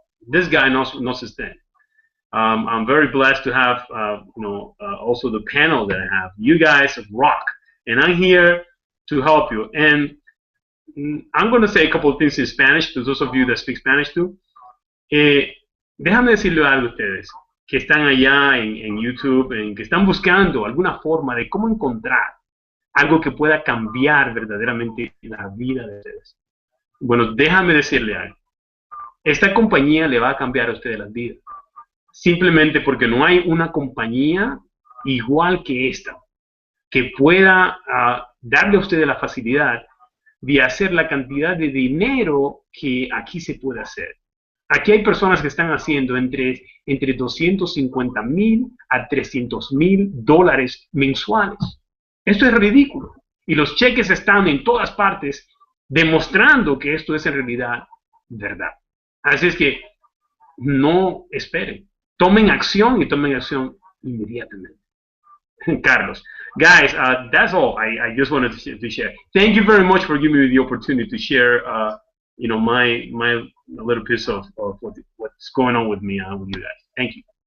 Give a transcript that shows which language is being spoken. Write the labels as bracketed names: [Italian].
[English] This guy knows his thing. I'm very blessed to have also the panel that I have. You guys rock, and I'm here to help you. And I'm going to say a couple of things in Spanish to those of you that speak Spanish too. [Spanish] Déjame decirle algo a ustedes que están allá en YouTube, que están buscando alguna forma de cómo encontrar algo que pueda cambiar verdaderamente la vida de ustedes. Bueno, déjame decirle algo. Esta compañía le va a cambiar a ustedes las vidas. Simplemente porque no hay una compañía igual que esta que pueda darle a ustedes la facilidad de hacer la cantidad de dinero que aquí se puede hacer. Aquí hay personas que están haciendo entre $250,000 a $300,000 mensuales. Esto es ridículo. Y los cheques están en todas partes demostrando que esto es en realidad verdad. Así es que no esperen. Tomen acción y tomen acción inmediatamente. Carlos. [English] Guys, that's all I just wanted to share. Thank you very much for giving me the opportunity to share my little piece of what's going on with me with you guys. Thank you.